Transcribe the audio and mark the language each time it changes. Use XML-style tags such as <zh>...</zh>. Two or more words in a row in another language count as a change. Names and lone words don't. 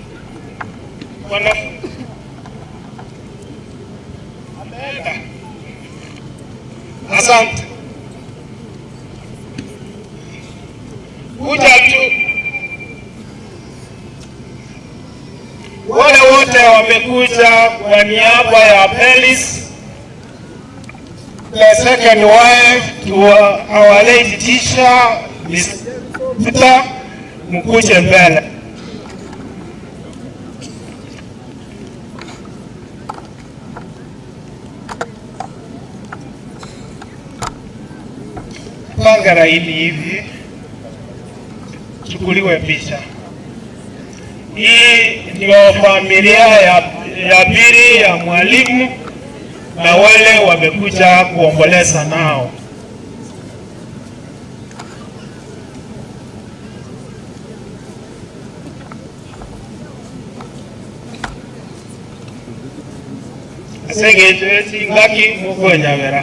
<sw>Asante. Kuja tu. Wale wote wamekuja kwa niaba ya Paris,</sw> <en>the second wife to our lady teacher, Miss Peter,</en> <sw>mkuje mbele. Panga hili hivi, chukuliwe picha. Hii ndio familia ya pili ya mwalimu na wale wamekuja kuomboleza nao. Asenge ngaki mugonya vera.</sw>